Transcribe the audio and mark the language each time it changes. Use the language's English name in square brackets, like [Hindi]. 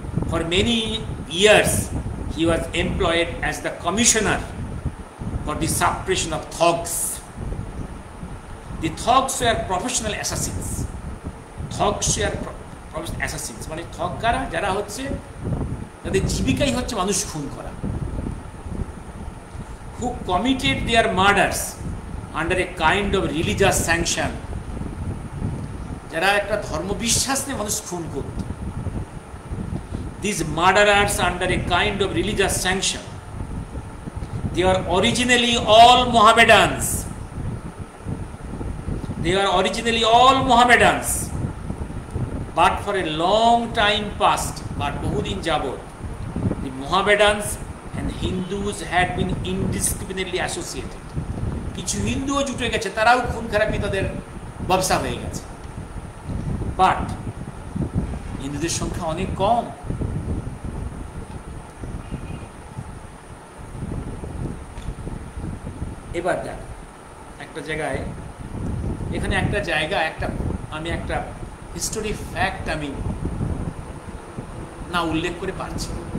[English] For many years he was employed as the commissioner for the suppression of thugs. The thugs were professional assassins. Thugs were professional assassins, [Bangla] মানে thug কারা, যারা হচ্ছে তাদের জীবিকাই হচ্ছে মানুষ খুন করা, [English] who committed their murders under a kind of religious sanction, [Bangla] যারা একটা ধর্মবিশ্বাস নিয়ে মানুষ খুন করত। [English] These murderers under a kind of religious sanction, they are originally all Mohammedans. They are originally all Mohammedans, but for a long time past, but [Bangla] বহুদিন যাবত, [English] the Mohammedans and Hindus had been indiscriminately associated. [Bangla] কিছু হিন্দুও জুটে গেছে, তারাও খুন খারাপি তাদের ব্যবসা হয়ে গেছে। বাট হিন্দুদের সংখ্যা অনেক কম। এবার দেখ একটা জায়গায়, এখানে একটা জায়গা, আমি একটা হিস্টোরি ফ্যাক্ট আমি না উল্লেখ করে পারছি।